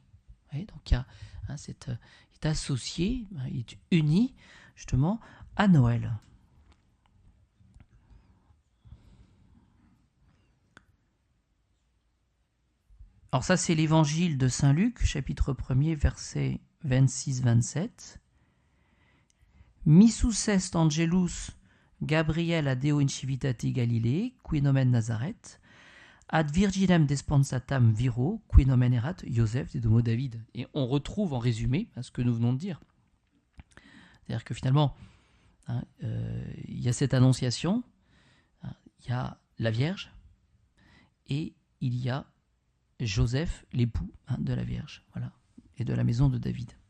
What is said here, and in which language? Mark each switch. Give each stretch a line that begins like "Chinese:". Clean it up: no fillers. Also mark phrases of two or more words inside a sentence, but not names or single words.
French: Donc il y a, il est associé, il est uni justement à Noël. Alors ça, c'est l'évangile de saint Luc, chapitre 1er, versets 26-27.
Latin: Missus est angelus Gabriel ad Deo in civitati Galilee, qui nomen Nazareth, ad virginem desponsatam viro, qui nomen erat Joseph de Domo David.
French: Et on retrouve en résumé ce que nous venons de dire. C'est-à-dire que finalement, il y a cette annonciation, il y a la Vierge, et il y a Joseph, l'époux de la Vierge, voilà, et de la maison de David.